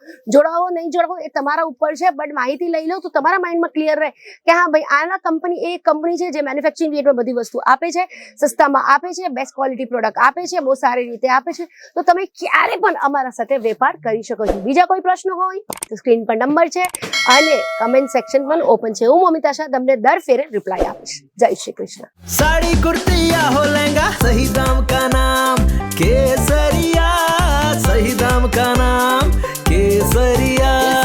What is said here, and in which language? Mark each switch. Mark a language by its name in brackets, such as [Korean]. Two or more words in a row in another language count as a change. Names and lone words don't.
[Gujarati] જોડાવો નહીં જોડાવો એ તમારા ઉપર છે, બટ માહિતી લઈ લો તો તમારા [English] mindમાં clear [Gujarati] રહે કે હા ભાઈ આના કંપની એ કંપની છે જે [English] manufacturing rateમાં [Gujarati] બધી વસ્તુ આપે છે, સસ્તામાં આપે છે, [English] best quality product [Gujarati] આપે છે, બહુ સારી રીતે આપે છે. તો તમે ક્યારે પણ અમારા સાથે વેપાર કરી શકો છો. બીજા કોઈ પ્રશ્ન હોય તો સ્ક્રીન પર નંબર છે અને [English] comment section [Gujarati] પણ ઓપન છે. હું મમિતા શાહ તમને દર ફેરે રિપ્લાય આપીશ. જય શ્રી કૃષ્ણ. [Hindi] साड़ी कुर्ती या हो लहंगा, सही दाम का नाम केसरिया, सही दाम का नाम केसरिया.